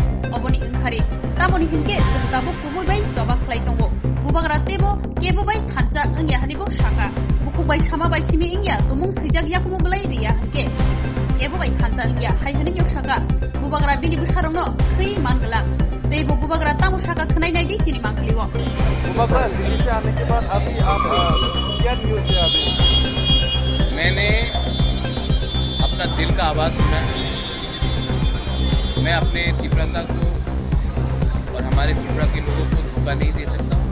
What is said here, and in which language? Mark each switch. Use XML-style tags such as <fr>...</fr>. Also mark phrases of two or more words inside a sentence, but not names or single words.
<trp>Oboni engkhari tamoni hinke jengtabu kububai jobak khlai tongo. Bubagra tebo kebo bai thancha engya hanibo saka. Bukubai sama bai simi engya tumung sijak yakumu belai riya hanke. Kebo bai thancha engya hai hani yo saka. Bubagra bini busarongno khri mangla. Tebo bubagra tamu saka khnai nai di sini mangkliwo.</trp> <hi>बुबागरा दिल्ली से आने के बाद अभी आप क्या न्यूज़ है अभी? मैंने अपना दिल का आवाज़ सुना है। मैं अपने त्रिपुरा को और हमारे त्रिपुरा के लोगों को धोखा नहीं दे सकता।</hi>